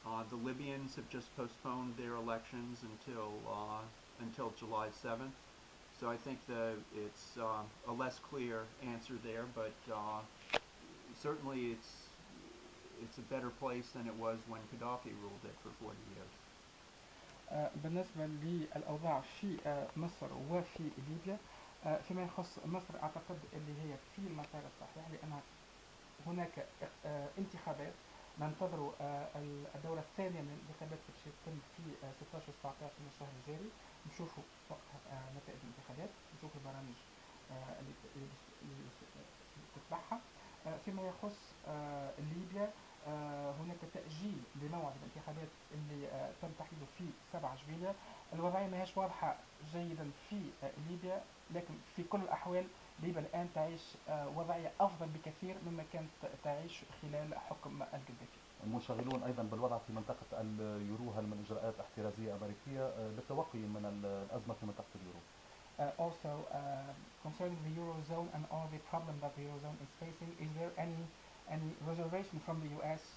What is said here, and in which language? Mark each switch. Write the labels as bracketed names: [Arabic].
[English] The Libyans have just postponed their elections until July 7th. So I think it's a less clear answer there, but certainly it's a better place than it was when Gaddafi ruled it for 40 years. [Arabic] بالنسبة للأوضاع في مصر وفي ليبيا، فيما يخص مصر أعتقد اللي هي في المسار الصحيح، لأن هناك انتخابات. ننتظر الدورة الثانية من الانتخابات اللي تتم في 16 و 17 من الشهر الجاري. نشوفوا وقتها نتائج الانتخابات، نشوفوا البرامج اللي تتبعها. فيما يخص ليبيا، هناك تأجيل لموعد الانتخابات اللي تم تحديده في 7 جويلية. الوضعية ما هيش واضحة جيدا في ليبيا، لكن في كل الأحوال ليبيا الآن تعيش وضعية أفضل بكثير مما كانت تعيش خلال حكم القذافي. منشغلون أيضا بالوضع في منطقة اليورو. هل من إجراءات احترازية أمريكية للتوقي من الأزمة في منطقة اليورو؟ [English] Also, concerning the eurozone and all the problem that the eurozone is facing, is there any reservation from the U.S.